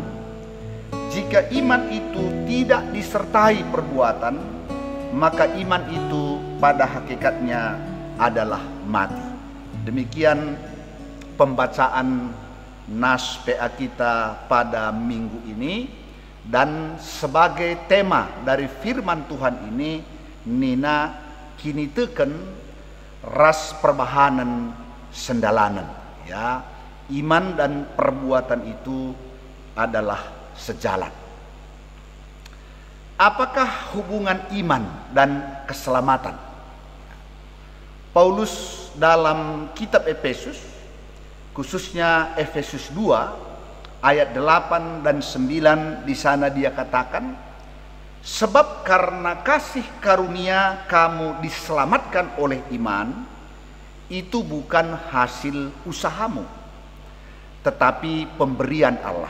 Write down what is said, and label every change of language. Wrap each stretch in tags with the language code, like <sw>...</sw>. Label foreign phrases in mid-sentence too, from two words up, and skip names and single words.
<id>Jika iman itu tidak disertai perbuatan, maka iman itu pada hakikatnya adalah mati. Demikian pembacaan nas PA kita pada minggu ini, dan sebagai tema dari firman Tuhan ini</id> <btx>nina kini teken ras perbahanan sendalanan</btx> <id>ya. Iman dan perbuatan itu adalah sejalan. Apakah hubungan iman dan keselamatan? Paulus dalam kitab Efesus, khususnya Efesus 2 ayat 8 dan 9, di sana dia katakan, sebab karena kasih karunia kamu diselamatkan oleh iman, itu bukan hasil usahamu, tetapi pemberian Allah.</id>